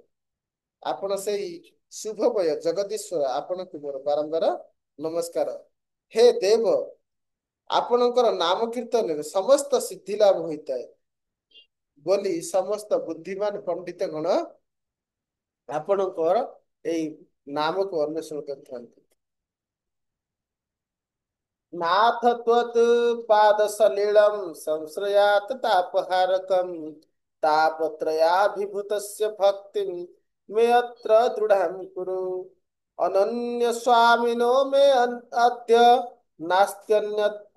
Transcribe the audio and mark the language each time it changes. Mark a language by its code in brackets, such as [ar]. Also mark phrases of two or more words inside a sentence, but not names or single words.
[or] ଆପଣ ସେଇ ଶୁଭମୟ ଜଗଦୀଶ୍ଵର, ଆପଣଙ୍କୁ ମୋର ବାରମ୍ବାର ନମସ୍କାର। ହେ ଦେବ, ଆପଣଙ୍କର ନାମ କୀର୍ତ୍ତନରେ ସମସ୍ତ ସିଦ୍ଧି ଲାଭ ହୋଇଥାଏ ବୋଲି ସମସ୍ତ ବୁଦ୍ଧିମାନ ପଣ୍ଡିତ ଗଣ ଆପଣଙ୍କର ଏଇ ନାମକୁ ଅନ୍ୱେଷଣ କରିଥାନ୍ତି। [sa] नाथ त्वत् पाद सलिलम संश्रयात तापहारकम तापत्रयाभिभूतस्य भक्तिं मे अत्र दृढ़ं कुरु अनन्य स्वामिनो मे अद्य नास्त्यन्यत्